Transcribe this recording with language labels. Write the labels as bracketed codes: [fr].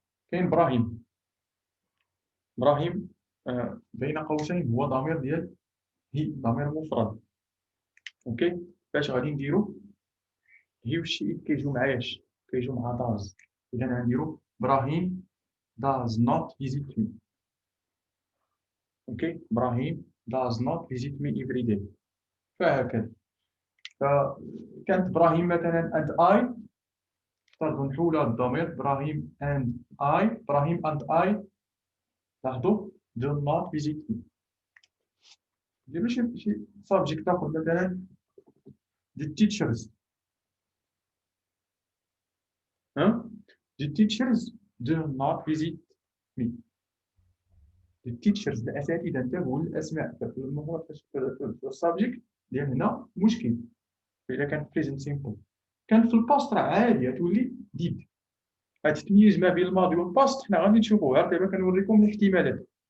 [ar] كاين ابراهيم. ابراهيم بين قوسين هو ضمير ديال هي، ضمير مفرد. اوكي. فاش غادي نديرو هي والشي كيجيو مع اش؟ كيجيو مع داز. اذا غنديرو ابراهيم [en] does not visit me. [ar] اوكي. [en] Ibrahim does not visit me every day. [ar] فهكذا. فكانت ابراهيم مثلا and I اخترت نحولها الضمير ابراهيم and I. [en] Ibrahim and I [ar] لاحظوا [en] do not visit me. [ar] نديرو شي subject اخر مثلا the teachers [en] ها the teachers do not visit me. [ar] the teachers الاساتذه انتبهوا للاسماء في السبجكت ديال هنا مشكل الا كان present simple. كان في الباست راه عادي تولي did. هاد التمييز ما بين الماضي والباست حنا غادي نشوفوه غير دابا كنوريكم الاحتمالات.